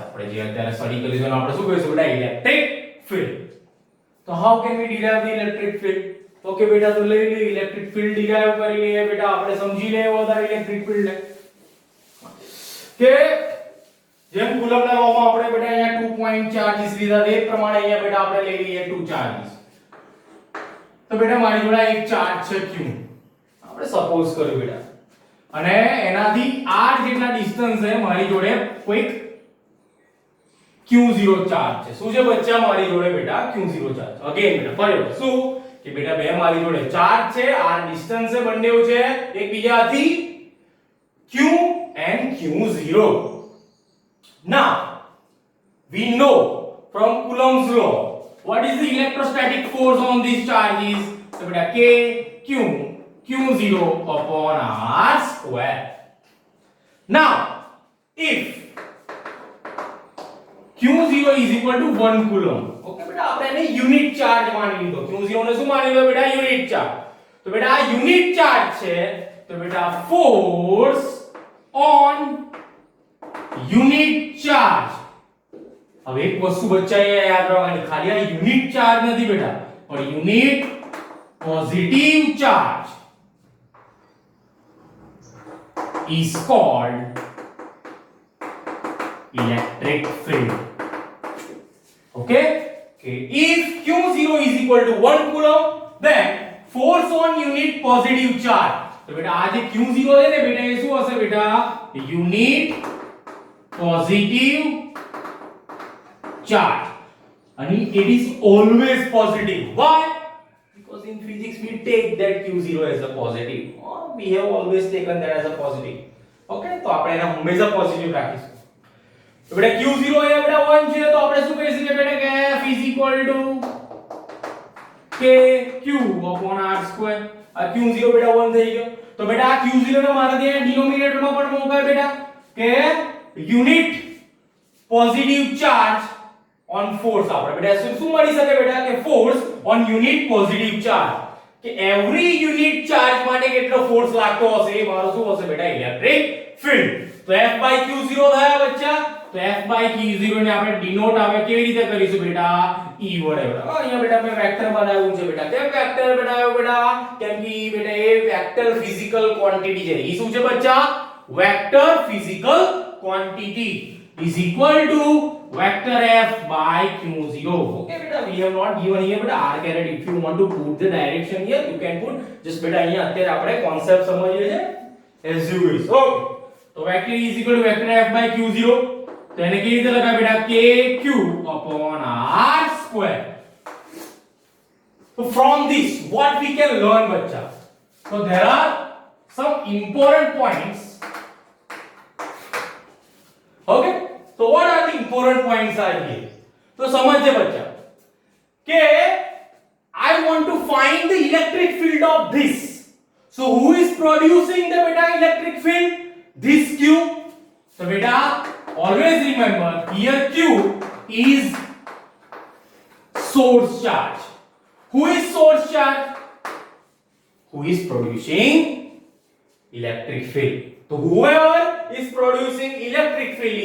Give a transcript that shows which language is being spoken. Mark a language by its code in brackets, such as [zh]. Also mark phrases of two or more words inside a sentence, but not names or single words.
[gu] આપણે જે અત્યારે સ્ટડી કરીશું આપણે શું કહીશું બેટા [en] electric field [gu] તો [en] how can we derive the electric field okay [gu] બેટા તો લઈ લે [en] electric field derive [gu] કરી લઈએ બેટા આપણે સમજી લઈએ વધારે [en] electric field [gu] ને કે જેમ કુલમ્બના લોમાં આપણે બેટા અહીંયા 2 [en] point charges [gu] લીધા તે પ્રમાણે અહીંયા બેટા આપણે લઈ લઈએ 2 ચાર્જીસ તો બેટા મારી જોડે એક ચાર્જ છે q આપણે સપોઝ કર્યું બેટા અને એનાથી r જેટલા ડિસ્ટન્સ છે મારી જોડે કોઈક q0 ચાર્જ છે શું છે બચ્ચા મારી જોડે બેટા q0 ચાર્જ અગેન બેટા ફરી શું કે બેટા બે મારી જોડે ચાર્જ છે r ડિસ્ટન્સ છે બંનેવ છે એકબીજાથી [en] q and q0 now we know from Coulomb's law what is the electrostatic force on these charges so beta k q0 upon r square now if q0 is equal to 1 coulomb okay beta [gu] આપણે એને [en] unit charge [gu] માની લીધો q0 ને શું માની લીધો બેટા [en] unit charge [gu] તો બેટા આ [en] unit charge [gu] છે તો બેટા [en] force on unit charge [gu] હવે એક વસ્તુ બચ્ચા એ યાદ રાખવાની ખાલી આ [en] unit charge [gu] નથી બેટા પણ [en] unit positive charge is called electric field okay if q0 is equal to 1 coulomb then force on unit positive charge [gu] તો બેટા આ જે q0 છે ને બેટા એ શું હશે બેટા [en] unit positive charge and it is always positive why because in physics we take that q0 as a positive or we have always taken that as a positive okay [gu] તો આપણે એને હંમેશા પોઝિટિવ રાખીશું તો બેટા q0 અહીંયા બેટા 1 છે તો આપણે શું કહી શકીએ બેટા કે [en] f is equal to k q upon r square [gu] આ q0 બેટા 1 થઈ ગયો તો બેટા આ q0 ને મારે ત્યાં ડિનોમિનેટર માં પણ મૂકાય બેટા કે [en] unit positive charge on force [gu] આપણે બેટા શું મળી શકે બેટા કે [en] force on unit positive charge [gu] કે [en] every unit charge [gu] માટે કેટલો ફોર્સ લાગતો હશે એ મારો શું હશે બેટા [en] electric field [gu] તો F/Q0 થયા બચ્ચા તો F/Q0 ને આપણે ડિનોટ આવે કેવી રીતે કરીશું બેટા E વડે બેટા અહીંયા બેટા મેં વેક્ટર બનાવ્યું છે બેટા કેમ વેક્ટર બનાવ્યો બેટા કેમ કે બેટા એ વેક્ટર ફિઝિકલ ક્વોન્ટિટી છે એ શું છે બચ્ચા વેક્ટર ફિઝિકલ ક્વોન્ટિટી [en] is equal to vector F/Q0 okay beta we have not given here beta r caret if you want to put the direction here you can put just beta [gu] અહીંયા અત્યારે આપણે કોન્સેપ્ટ સમજીએ છે [en] as you wish okay તો vector is equal to vector F/Q0 [gu] તો એને કેવી રીતે લખાય બેટા [en] kq upon r square so from this what we can learn bachcha so there are some important points okay so what are the important points are here [hi] तो समझिए बच्चा कि [en] I want to find the electric field of this so who is producing the beta electric field this q so beta always remember here q is source charge who is source charge who is producing electric field so whoever is producing electric field